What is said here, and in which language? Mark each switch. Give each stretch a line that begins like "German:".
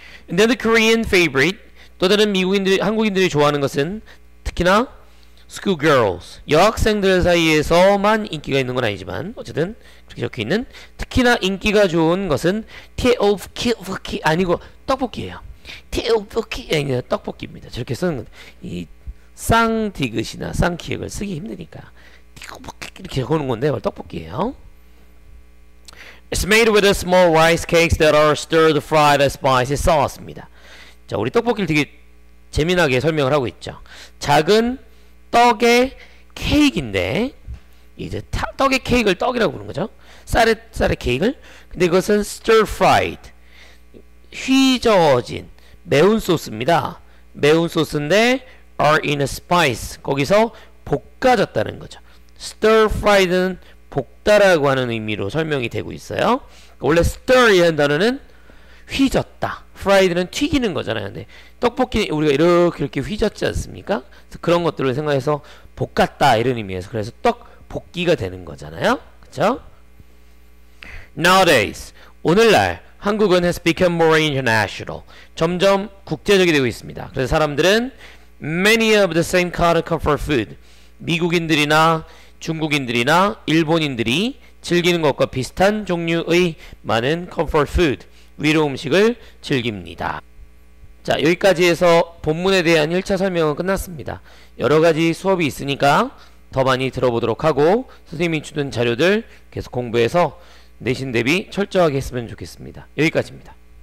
English: And then the Korean favorite,
Korean: 또 다른 한국인들이 좋아하는 것은 특히나 schoolgirls, 여학생들 사이에서만 인기가 있는 건 아니지만 어쨌든 그렇게 적혀있는 특히나 인기가 좋은 것은 tteokbokki 아니고 떡볶이에요. tteokbokki 아니 떡볶이입니다. 저렇게 쓰는 건 이 쌍디귿이나 쌍기역을 쓰기 힘드니까 tteokbokki 이렇게 적어놓은 건데 떡볶이에요.
English: It's made with a small rice cakes that are stirred fried as spicy sauce입니다.
Korean: 자, 우리 떡볶이를 되게 재미나게 설명을 하고 있죠. 작은 떡의 케이크인데 이제 떡의 케이크를 떡이라고 부르는 거죠. 쌀의 케이크를. 근데 이것은 stir fried, 휘저어진 매운 소스입니다. 매운 소스인데
English: are in a spice,
Korean: 거기서 볶아졌다는 거죠. stir fried는 볶다라고 하는 의미로 설명이 되고 있어요. 원래 stir이라는 단어는 휘졌다, fried는 튀기는 거잖아요. 근데 떡볶이 우리가 이렇게 휘졌지 않습니까? 그래서 그런 것들을 생각해서 볶았다 이런 의미에서, 그래서 떡볶이가 되는 거잖아요. 그쵸?
English: Nowadays,
Korean: 오늘날 한국은
English: has become more international,
Korean: 점점 국제적이 되고 있습니다. 그래서 사람들은
English: many of the same kind of comfort food,
Korean: 미국인들이나 중국인들이나 일본인들이 즐기는 것과 비슷한 종류의 많은 comfort food, 위로 음식을 즐깁니다. 자, 여기까지 해서 본문에 대한 1차 설명은 끝났습니다. 여러가지 수업이 있으니까 더 많이 들어보도록 하고 선생님이 주는 자료들 계속 공부해서 내신 대비 철저하게 했으면 좋겠습니다. 여기까지입니다.